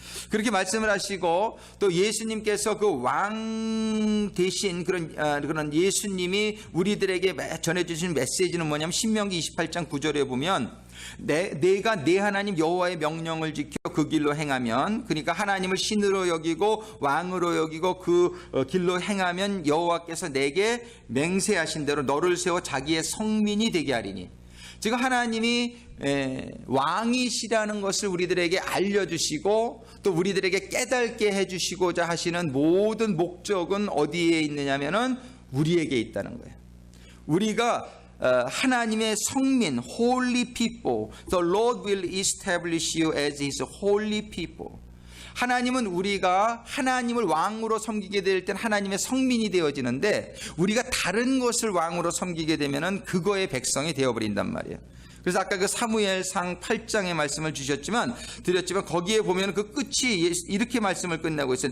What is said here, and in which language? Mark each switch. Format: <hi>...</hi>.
<ko>그렇게 말씀을 하시고 또 예수님께서 그 왕 대신 그런 예수님이 우리들에게 전해주신 메시지는 뭐냐면 신명기 28장 9절에 보면 내가 내 하나님 여호와의 명령을 지켜 그 길로 행하면, 그러니까 하나님을 신으로 여기고 왕으로 여기고 그 길로 행하면 여호와께서 내게 맹세하신 대로 너를 세워 자기의 성민이 되게 하리니. 지금 하나님이 왕이시라는 것을 우리들에게 알려주시고 또 우리들에게 깨닫게 해주시고자 하시는 모든 목적은 어디에 있느냐면은 우리에게 있다는 거예요. 우리가 하나님의 성민,</ko> <en>holy people, the Lord will establish you as His holy people.</en> <ko>하나님은 우리가 하나님을 왕으로 섬기게 될 땐 하나님의 성민이 되어지는데 우리가 다른 것을 왕으로 섬기게 되면은 그거의 백성이 되어버린단 말이에요. 그래서 아까 그 사무엘상 8장의 말씀을 드렸지만 거기에 보면 그 끝이 이렇게 말씀을 끝내고 있어요.</ko>